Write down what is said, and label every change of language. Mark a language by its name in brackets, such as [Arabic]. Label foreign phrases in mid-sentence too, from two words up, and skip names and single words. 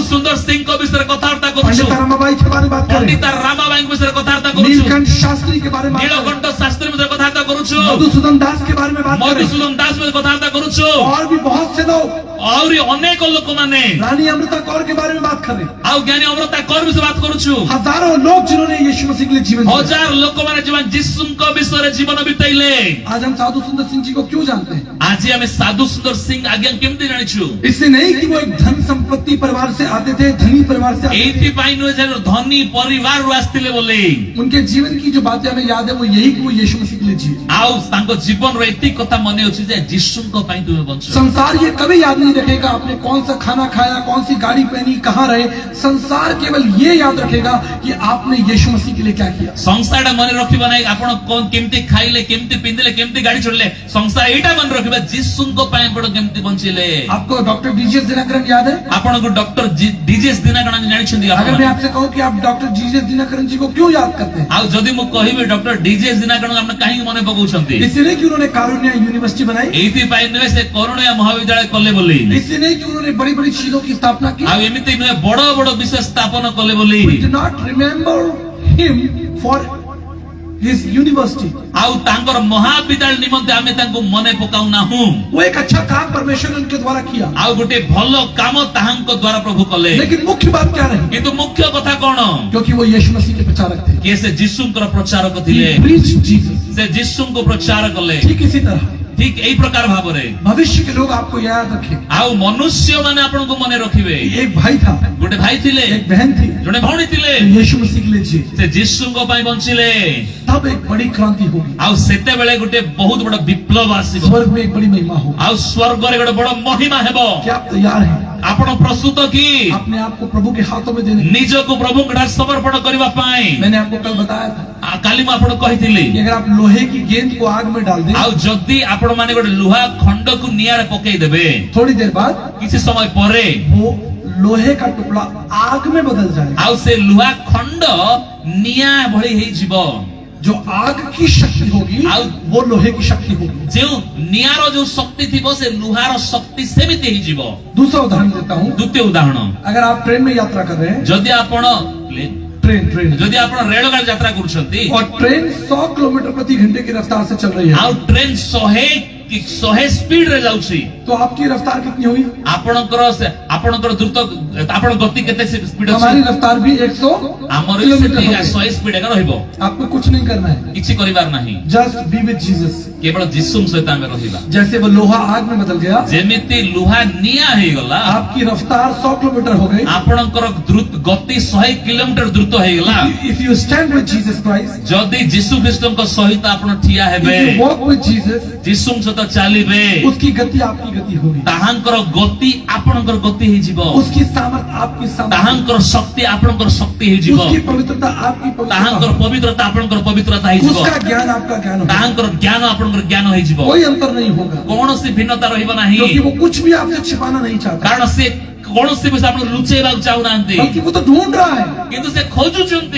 [Odia] ସୁନ୍ଦର ସିଂହ କୋ ବିଷୟ କଥାବାର୍ତ୍ତା କରୁଛୁ, [Hindi] पंडित रामाबाई के बारे में बात कर रहे पंडित हैं, [Odia] ରାମାବାଈ କେ ବିଷୟ କଥାବାର୍ତ୍ତା କରୁଛୁ, [Hindi] नीलकंठ शास्त्री के बारे में बात कर रहे हैं, [Odia] ନୀଳକଣ୍ଠ ଶାସ୍ତ୍ରୀ ବିଷୟ କଥାବାର୍ତ୍ତା କରୁଛୁ, [Hindi] मधुसूदन दास के बारे में बात कर रहे हैं, [Odia] ମଧୁସୂଦନ ଦାସ ବିଷୟ କଥାବାର୍ତ୍ତା କରୁଛୁ, [Hindi] और भी बहुत से लोग, [Odia] ଔର ଅନେକ ଲୋକ ମାନେ [Hindi] रानी अमृता कौर के बारे में बात कर रहे हैं। [Odia] ଆଉ ଜ୍ଞାନୀ ଅମରତା କଣ ବିଷୟ ବାତ କରୁଛୁ [Hindi] हजारों लोग जिन्होंने यीशु मसीह के लिए जीवन दिया। [Odia] हजार ଲୋକମାନେ ଜୀବନ ଯୀଶୁଙ୍କ ବିଷୟରେ ଜୀବନ ବିତାଇଲେ [Hindi] आज हम साधु सुंदर सिंह जी को क्यों जानते हैं? [Odia] ଆଜି ଆମେ ସାଧୁ ସୁନ୍ଦର ସିଂ ଆଜ୍ଞା କେମିତି ଜାଣିଛୁ [Hindi] इससे नहीं कि वो एक धन संपत्ति परिवार से आते थे, धनी परिवार से आते थे। [Odia] ଏଇଥିପାଇଁ ନୁହେଁ ଯେ ଧନୀ ପରିବାରରୁ ଆସିଥିଲେ ବୋଲି [Hindi] उनके जीवन की जो बातें हमें याद है वो यही कि वो यीशु मसीह के लिए जिए। [Odia] ଆଉ ତାଙ୍କ ଜୀବନର ଏତିକି କଥା ମନେ ଅଛି ଯେ ଯୀଶୁଙ୍କ ପାଇଁ ତୁମେ ବଞ୍ଚ [Hindi] संसार ये कभी याद नहीं रखेगा आपने कौन सा खाना खाया, कौन सी गाड़ी पहनी, कहाँ रहे। संसार केवल ये याद रखेगा कि आपने यीशु मसीह के लिए क्या किया। [Odia] ସଂସାରଟା ମନେ ରଖିବ ନାହିଁ ଆପଣ କଣ କେମିତି ଖାଇଲେ, କେମିତି ପିନ୍ଧିଲେ, କେମିତି ଗାଡି ଚଢିଲେ। ସଂସାର ଏଇଟା ମନେ ରଖିବା ଯୀଶୁଙ୍କ ପାଇଁ ଆପଣ କେମିତି ବଞ୍ଚିଲେ। [Hindi] आपको डॉक्टर डीजीएस दिनकरन याद है? [Odia] ଆପଣଙ୍କୁ ଡକ୍ଟର ଡିଜେଏସ୍ ଦିନକରନ ଜାଣିଛନ୍ତି [Hindi] अगर [Odia] ଆପଣ? [Hindi] मैं आपसे कहूँ कि आप डॉक्टर डीजीएस दिनकरन जी को क्यों याद करते हैं? [Odia] ଆଉ ଯଦି ମୁଁ କହିବି ଡକ୍ଟର ଡିଜେଏସ୍ ଦିନକରନ ଆପଣ କାହିଁକି ମନେ ପକାଉଛନ୍ତି? [Hindi] इसलिए नहीं कि उन्होंने कारुण्य यूनिवर्सिटी बनाई, [Odia] ଏଇଥିପାଇଁ ନୁହେଁ ସେ କରୁଣା ମହାବିଦ୍ୟାଳୟ କଲେ ବୋଲି, [Hindi] इसलिए नहीं कि उन्होंने बड़ी बड़ी चीजों की स्थापना की। [Odia] ଆଉ ଏମିତି ନୁହେଁ ବଡ ବଡ ବିଷୟ ସ୍ଥାପନ କଲେ ବୋଲି। [English] We do not remember him for his university. [Odia] ଆଉ ତାଙ୍କର ମହାବିଦ୍ୟାଳୟ ନିମନ୍ତେ ଆମେ ତାଙ୍କୁ ମନେ ପକାଉ ନାହୁଁ। [Hindi] वो एक अच्छा काम परमेश्वर ने उनके द्वारा किया, [Odia] ଆଉ ଗୋଟେ ଭଲ କାମ ତାହାଙ୍କ ଦ୍ୱାରା ପ୍ରଭୁ କଲେ। [Hindi] लेकिन मुख्य बात क्या रही? [Odia] କିନ୍ତୁ ମୁଖ୍ୟ କଥା କଣ? [Hindi] क्योंकि वो यीशु मसीह के प्रचारक थे। [Odia] କିଏ ସେ ଯୀଶୁଙ୍କର ପ୍ରଚାରକ ଥିଲେ। [English] He preached Jesus। [Odia] ସେ ଯୀଶୁଙ୍କୁ ପ୍ରଚାର କଲେ। [Hindi] ठीक इसी तरह [Odia] ଠିକ ଏଇ ପ୍ରକାର ଭାବରେ [Hindi] भविष्य के लोग आपको याद रखें। [Odia] ଆଉ ମନୁଷ୍ୟ ମାନେ ଆପଣଙ୍କୁ ମନେ ରଖିବେ। [Hindi] एक भाई था, [Odia] ଗୋଟେ ଭାଇ ଥିଲେ, [Hindi] एक बहन थी, [Odia] ଜଣେ ଭଉଣୀ ଥିଲେ, [Hindi] यीशु मसीह के लिए जिए। [Odia] ସେ ଯୀଶୁଙ୍କ ପାଇଁ ବଞ୍ଚିଲେ। [Hindi] तब एक बड़ी क्रांति होगी, [Odia] ଆଉ ସେତେବେଳେ ଗୋଟେ ବହୁତ ବଡ ବିପ୍ଳବ ଆସିବ। [Hindi] स्वर्ग में एक बड़ी महिमा होगी। [Odia] ଆଉ ସ୍ୱର୍ଗରେ ଗୋଟେ ବଡ ମହିମା ହେବ। [Hindi] क्या आप तैयार हैं [Odia] ଆପଣ ପ୍ରସ୍ତୁତ କି [Hindi] अपने आप को प्रभु के हाथों में देने? [Odia] ନିଜକୁ ପ୍ରଭୁଙ୍କ ଠାରେ ସମର୍ପଣ କରିବା ପାଇଁ? [Hindi] मैंने आपको कल बताया था [Odia] କାଲି ମୁଁ ଆପଣଙ୍କୁ କହିଥିଲି [Hindi] कि अगर आप लोहे की गेंद को आग में डाल दें, [Odia] ଆଉ ଯଦି ଆପଣ ମାନେ ଗୋଟେ ଲୁହା ଖଣ୍ଡକୁ ନିଆଁରେ ପକେଇଦେବେ [Hindi] थोड़ी देर बाद [Odia] କିଛି ସମୟ ପରେ [Hindi] वो लोहे का टुकड़ा आग में बदल जाएगा। [Odia] ଆଉ ସେ ଲୁହା ଖଣ୍ଡ ନିଆଁ ଭଳି ହେଇଯିବ। [Hindi] जो आग की शक्ति होगी वो लोहे की शक्ति होगी। [Odia] ଯେଉଁ ନିଆଁର ଯୋଉ ଶକ୍ତି ଥିବ ସେ ଲୁହାର ଶକ୍ତି ସେମିତି ହେଇଯିବ। [Hindi] दूसरा उदाहरण देता हूँ। [Odia] ଦ୍ୱିତୀୟ ଉଦାହରଣ, [Hindi] अगर आप ट्रेन में यात्रा कर रहे हैं, [Odia] ଯଦି ଆପଣ [Hindi] ट्रेन [Odia] ଯଦି ଆପଣ ରେଳଗାଡ଼ି ଯାତ୍ରା କରୁଛନ୍ତି [Hindi] और ट्रेन 100 किलोमीटर प्रति घंटे की रफ्तार से चल रही है, [Odia] ଆଉ ଟ୍ରେନ 100 ସ୍ପିଡ ରେ ଯାଉଛି, [Hindi] तो आपकी रफ्तार कितनी हुई? [Odia] ଆପଣଙ୍କର ଦ୍ରୁତ ଆପଣ ଗତି କେତେ ସ୍ପିଡ [Hindi] हमारी [Odia] ଅଛି? [Hindi] रफ्तार भी 100 [Odia] ଆମର [Hindi] किलोमीटर [Odia] 100 ସ୍ପିଡ ଏକା ରହିବ। [Hindi] आपको कुछ नहीं करना है, [Odia] କିଛି କରିବାର ନାହିଁ, [English] just be with Jesus. [Odia] କେବଳ ଯୀଶୁଙ୍କ ସହିତ ଆମେ ରହିବା। [Hindi] जैसे वो लोहा आग में बदल गया, [Odia] ଯେମିତି ଲୁହା ନିଆଁ ହେଇଗଲା, [Hindi] आपकी रफ्तार 100 किलोमीटर हो गई। [Odia] ଆପଣଙ୍କର ଗତି 100 କିଲୋମିଟର ଦ୍ରୁତ ହେଇଗଲା। [English] If you stand with Jesus Christ, [Odia] ଯଦି ଯୀଶୁ ଖ୍ରୀଷ୍ଟଙ୍କ ସହିତ ଆପଣ ଠିଆ [English] if [Odia] ହେବେ, [English] you walk with Jesus, [Odia] ଯୀଶୁଙ୍କ ସହିତ ଚାଲିବେ, [Hindi] उसकी गति आपकी गति होगी, [Odia] ତାହାଙ୍କର ଗତି ଆପଣଙ୍କର ଗତି ହେଇଯିବ, [Hindi] उसकी सामर्थ आपकी सामर्थ, [Odia] ତାହାଙ୍କର ଶକ୍ତି ଆପଣଙ୍କର ଶକ୍ତି ହେଇଯିବ, [Hindi] उसकी पवित्रता आपकी [Odia] ତାହାଙ୍କର [Hindi] पवित्रता, [Odia] ପବିତ୍ରତା ଆପଣଙ୍କର ପବିତ୍ରତା ହେଇଯିବ, [Hindi] उसका ज्ञान आपका ज्ञान होगा। [Odia] ତାହାଙ୍କର ଜ୍ଞାନ ଆପଣଙ୍କର ଜ୍ଞାନ ହେଇଯିବ। [Hindi] कोई अंतर नहीं होगा, [Odia] କୌଣସି ଭିନ୍ନତା ରହିବ ନାହିଁ, [Hindi] क्योंकि वो कुछ भी आपसे छिपाना नहीं चाहता, [Odia] କାରଣ ସେ କୌଣସି ବିଷୟ ଆପଣ ଲୁଚେଇବାକୁ ଚାହୁଁନାହାନ୍ତି, [Hindi] बल्कि वो तो ढूंढ रहा है [Odia] କିନ୍ତୁ ସେ ଖୋଜୁଛନ୍ତି